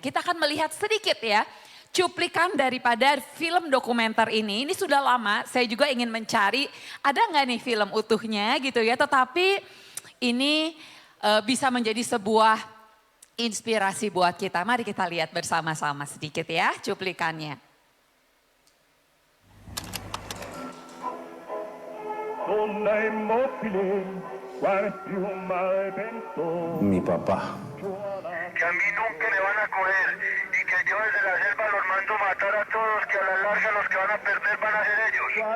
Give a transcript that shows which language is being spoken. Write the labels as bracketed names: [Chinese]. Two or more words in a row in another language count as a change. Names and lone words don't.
[Indonesian] Kita akan melihat sedikit ya cuplikan daripada film dokumenter ini. Ini sudah lama, saya juga ingin mencari ada nggak nih film utuhnya gitu ya. Tetapi ini bisa menjadi sebuah inspirasi buat kita. Mari kita lihat bersama-sama sedikit ya cuplikannya. [Spanish] Mi papá. Que a mí nunca me van a coger y que yo desde la selva los mando matar a todos, que a la larga los que van a perder van a ser ellos.